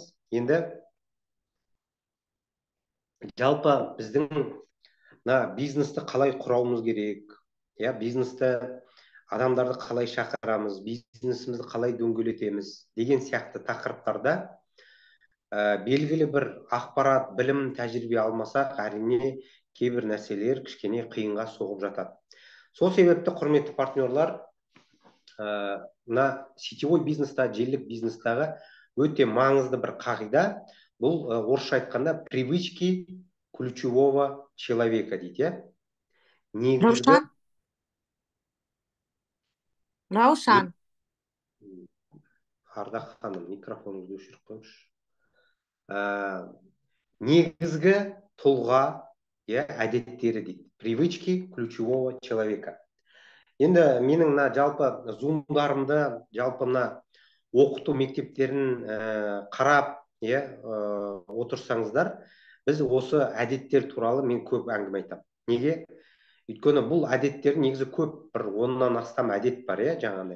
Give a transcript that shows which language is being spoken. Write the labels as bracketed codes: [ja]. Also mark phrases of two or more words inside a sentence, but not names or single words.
[kk] Енді жалпы біздің бизнесті қалай құрауымыз керек, бизнесті адамдарды қалай шақырамыз, бизнесімізді қалай дөңгелетеміз деген сияқты тақырыптарда белгілі бір ақпарат, білім, тәжірибе алмасақ, әрине кейбір нәрселер кішкене қиынға соғып жатады. Сол себепті, құрметті партнерлар, сетевой бизнеста, желілік бизнестағы өте маңызды бір қағида, бұл орысша айтқанда [ru] привычки ключевого человека [kk] дейді. Раушан. Ардақ ханым, микрофоныңызды өшіріп қойыңызшы. Негізгі тұлға, әдеттері дейді. [ru] Привычки ключевого человека. [kk] Енді менің жалпы зумдарымды, жалпы оқыту мектептерін қарап отырсаңыздар, біз осы әдеттер туралы мен көп әңгіме айтамын. Неге? Өйткені бұл әдеттер негізі көп, бір 10-нан астам әдет бар, жаңағыдай.